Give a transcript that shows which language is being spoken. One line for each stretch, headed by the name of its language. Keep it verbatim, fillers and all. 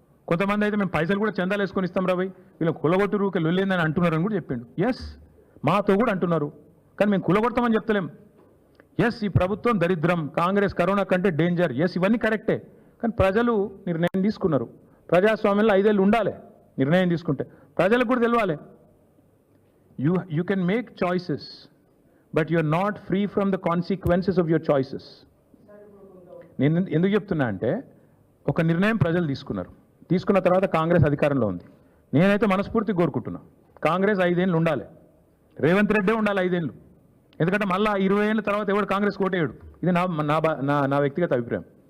Telugu: కొంతమంది అయితే మేము పైసలు కూడా చందాలు వేసుకొని ఇస్తాం రా భయ్, వీళ్ళు కులగొట్టురుకి లొల్లేదని అంటున్నారని కూడా చెప్పిండు. ఎస్, మాతో కూడా అంటున్నారు, కానీ మేము కులగొడతామని చెప్తలేం. ఎస్, ఈ ప్రభుత్వం దరిద్రం, కాంగ్రెస్ కరోనా కంటే డేంజర్, ఎస్ ఇవన్నీ కరెక్టే. కానీ ప్రజలు నిర్ణయం తీసుకున్నారు. ప్రజాస్వామ్యంలో ఐదేళ్ళు ఉండాలి నిర్ణయం తీసుకుంటే, ప్రజలకు కూడా తెలియాలి.
English: You you can make choices, but you are not free from the consequences of your choices.
Telugu: నేను ఎందుకు చెప్తున్నా అంటే ఒక నిర్ణయం ప్రజలు తీసుకున్నారు, తీసుకున్న తర్వాత కాంగ్రెస్ అధికారంలో ఉంది. నేనైతే మనస్ఫూర్తి కోరుకుంటున్నా కాంగ్రెస్ ఐదేళ్ళు ఉండాలి, రేవంత్ రెడ్డే ఉండాలి ఐదేళ్ళు. ఎందుకంటే మళ్ళీ ఇరవై ఏళ్ళ తర్వాత ఎవడు కాంగ్రెస్ కోటేయడు. ఇది నా నా నా నా వ్యక్తిగత అభిప్రాయం.